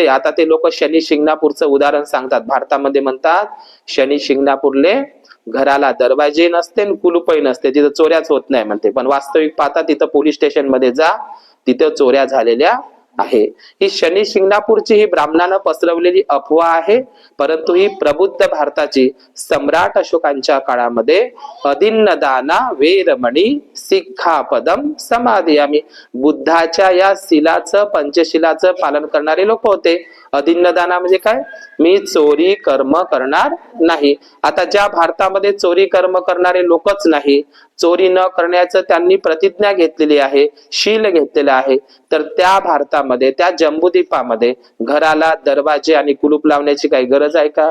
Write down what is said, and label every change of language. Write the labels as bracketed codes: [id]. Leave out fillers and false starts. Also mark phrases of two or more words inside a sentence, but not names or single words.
[mr] आता ते लोक शनी शिंगणापूरचं उदाहरण सांगतात. भारतामध्ये म्हणतात शनी शिंगणापूरले घराला दरवाजे नसते, कुलूपही नसते, तिथं चोऱ्याच होत नाही म्हणते. पण वास्तविक पाहता तिथं पोलीस स्टेशन मध्ये जा, तिथं चोऱ्या झालेल्या आहे. ही शनी शिंगणापूरची ही ब्राह्मणानं पसरवलेली अफवा आहे, परंतु ही प्रबुद्ध भारताची सम्राट अशोकांच्या काळामध्ये [pi] अदिन्नदाना वेरमणी सिक्खापदम समाधियामी, [mr] बुद्धाच्या या शिलाचं, पंचशिलाचं पालन करणारे लोक होते. अदिन्नदाना म्हणजे काय, मी चोरी कर्म करणार नाही. आता ज्या भारतामध्ये चोरी कर्म करणारे लोकच नाही, चोरी न करण्याचं त्यांनी प्रतिज्ञा घेतलेली आहे, शील घेतलेलं आहे, तर त्या भारतामध्ये, त्या जम्बूद्वीपामध्ये घराला दरवाजे आणि कुलूप लावण्याची काही गरज आहे का?